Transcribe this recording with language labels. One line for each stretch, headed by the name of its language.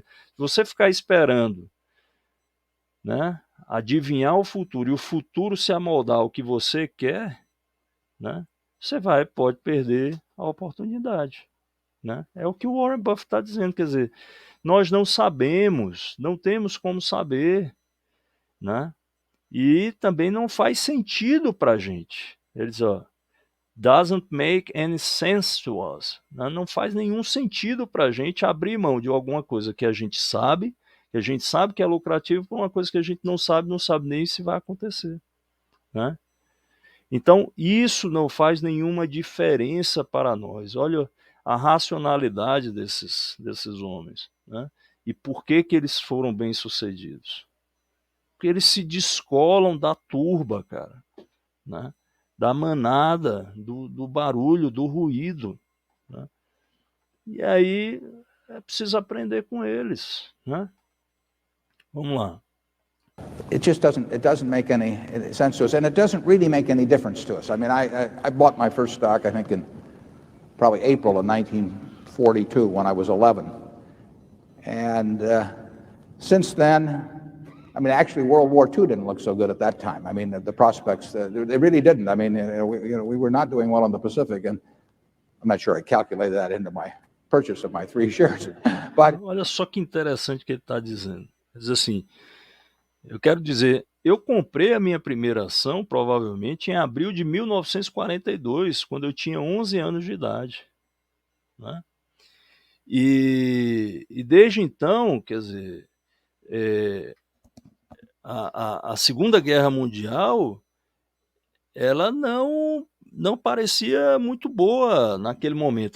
Portuguese: Se você ficar esperando, né, adivinhar o futuro e o futuro se amoldar ao que você quer, né, você pode perder a oportunidade. Né? É o que o Warren Buffett está dizendo, quer dizer, nós não sabemos, não temos como saber, né? E também não faz sentido para a gente. Ele diz,
English: doesn't make any sense to us.
Portuguese: Né? Não faz nenhum sentido para a gente abrir mão de alguma coisa que a gente sabe que é lucrativo, por uma coisa que a gente não sabe nem se vai acontecer. Né? Então, isso não faz nenhuma diferença para nós. Olha a racionalidade desses homens. Né? E por que eles foram bem-sucedidos? Porque eles se descolam da turba, cara. Né? Da manada, do barulho, do ruído. Né? E aí é preciso aprender com eles. Né? Vamos lá.
English: It just doesn't make any sense to us, and it doesn't really make any difference to us. I mean, I bought my first stock, I think, in probably April of 1942 when I was 11. And since then, I mean, actually, World War II didn't look so good at that time. I mean, the prospects, they really didn't. I mean, we were not doing well in the Pacific, and I'm not sure I calculated that into my purchase of my 3 shares. But
Portuguese: olha só que interessante que ele está dizendo. Ele diz assim, eu quero dizer, eu comprei a minha primeira ação, provavelmente, em abril de 1942, quando eu tinha 11 anos de idade. Né? E desde então, quer dizer, a Segunda Guerra Mundial, ela não parecia muito boa naquele momento.